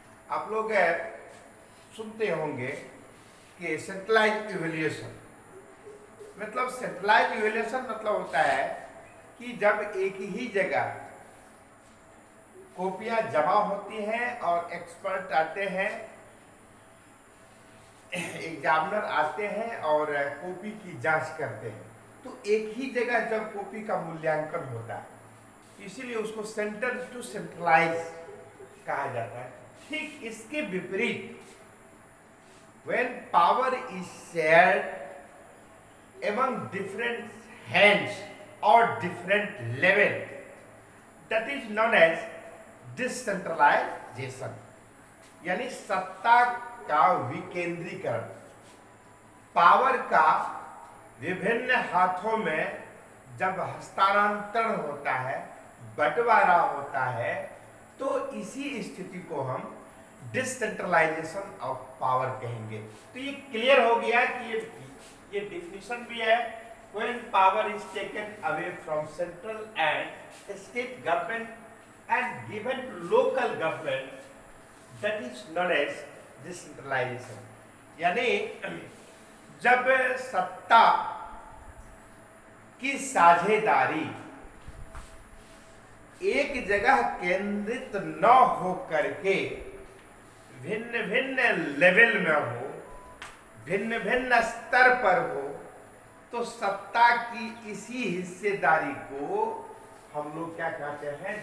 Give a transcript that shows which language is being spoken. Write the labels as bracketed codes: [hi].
[hi] आप लोग सुनते होंगे कि सेंट्रलाइज इवैल्यूएशन, मतलब सेंट्रलाइज इवैल्यूएशन मतलब होता है कि जब एक ही जगह कॉपियां जमा होती हैं और एक्सपर्ट आते हैं, एग्जामिनर आते हैं और कॉपी की जांच करते हैं, तो एक ही जगह जब कॉपी का मूल्यांकन होता है, इसीलिए उसको सेंटर टू सेंट्रलाइज कहा जाता है। ठीक इसके विपरीत [en] when power is shared among different hands or different level, that is known as decentralization। [hi] यानी सत्ता का विकेंद्रीकरण, पावर का विभिन्न हाथों में जब हस्तांतरण होता है, बंटवारा होता है, तो इसी स्थिति को हम डिसेंट्रलाइजेशन ऑफ पावर कहेंगे। तो ये क्लियर हो गया कि ये डिफिनेशन भी है, [en] when power is taken away from central and state government and given to local government, that is known as decentralization। [hi] यानी जब सत्ता की साझेदारी एक जगह केंद्रित न हो करके भिन्न भिन्न लेवल में हो, भिन्न भिन्न स्तर पर हो, तो सत्ता की इसी हिस्सेदारी को हम लोग क्या कहते हैं?